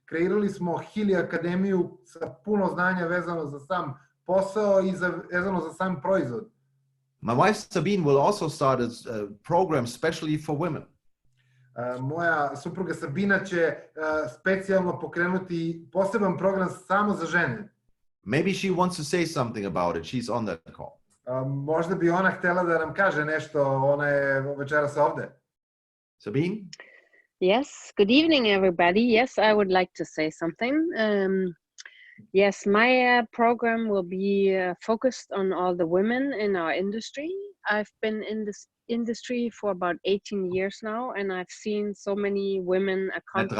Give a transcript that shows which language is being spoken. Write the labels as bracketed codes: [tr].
[sr] Kreirali smo Healy Akademiju sa puno znanja vezano za sam posao i vezano za sam proizvod. [en] My wife Sabine will also start a program specially for women. [sr] Moja supruga Sabina će specijalno pokrenuti poseban program samo za žene. [en] Maybe she wants to say something about it. She's on that call. [sr] Možda bi ona htela da nam kaže nešto, ona je večeras ovde. [en] Sabine? Yes, good evening, everybody. Yes, I would like to say something. Yes, my program will be focused on all the women in our industry. I've been in this industry for about 18 years now, and I've seen so many women accomplish...